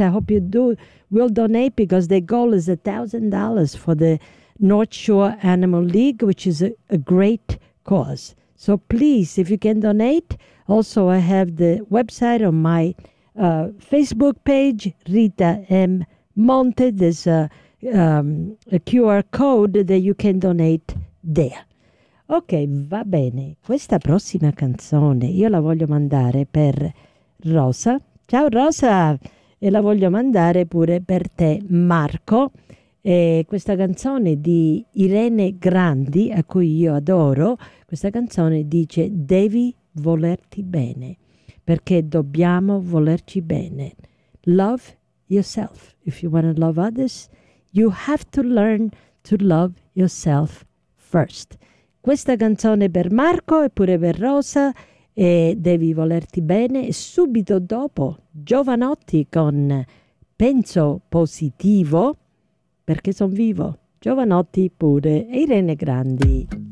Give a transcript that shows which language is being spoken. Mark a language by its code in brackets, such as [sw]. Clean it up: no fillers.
[en] I hope you do will donate, because their goal is $1,000 for the North Shore Animal League, which is a great cause. So please, if you can donate. Also, I have the website on my Facebook page, Rita M. Monte. There's a QR code that you can donate there. [it] Ok, va bene. Questa prossima canzone io la voglio mandare per Rosa. Ciao Rosa! E la voglio mandare pure per te, Marco. E questa canzone di Irene Grandi, a cui io adoro, questa canzone dice: devi volerti bene, perché dobbiamo volerci bene. [en] Love yourself. If you want to love others, you have to learn to love yourself first. [it] Questa canzone per Marco e pure per Rosa, e devi volerti bene. E subito dopo, Jovanotti con Penso Positivo. Perché sono vivo, Jovanotti pure e Irene Grandi.